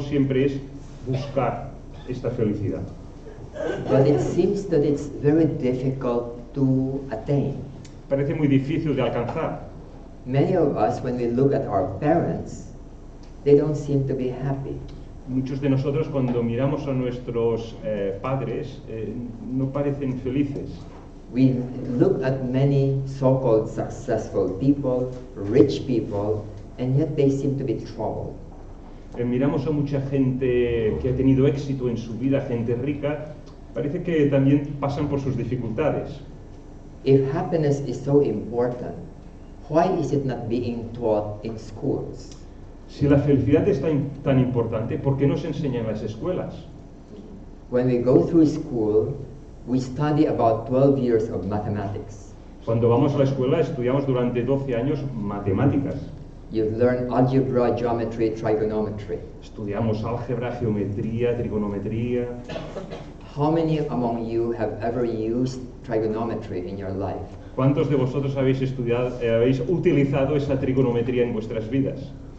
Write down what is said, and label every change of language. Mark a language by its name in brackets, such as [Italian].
[Spanish] siempre es buscar esta felicidad. [English] But it seems that it's very difficult to attain. [Spanish] Parece muy difícil de alcanzar. [English] Many of us, when we look at our parents, they don't seem to be happy. [Spanish] Muchos de nosotros cuando miramos a nuestros padres no parecen felices. [English] We look at many so-called successful people, rich people, and yet they seem to be troubled. [Spanish] Miramos a mucha gente que ha tenido éxito en su vida, gente rica, parece que también pasan por sus dificultades. [English] If happiness is so important, why is it not being taught in schools? [Spanish] Si la felicidad es tan importante, ¿por qué no se enseña en las escuelas? [English] When we go through school, we study about 12 years of mathematics. [Spanish] Cuando vamos a la escuela estudiamos durante 12 años matemáticas. [English] You've learned algebra, geometry, trigonometry. [Spanish] Estudiamos álgebra, geometría, trigonometría. [English] How many among you have ever used trigonometry in your life? [Spanish] ¿Cuántos de vosotros habéis utilizado esa trigonometría en vuestras vidas?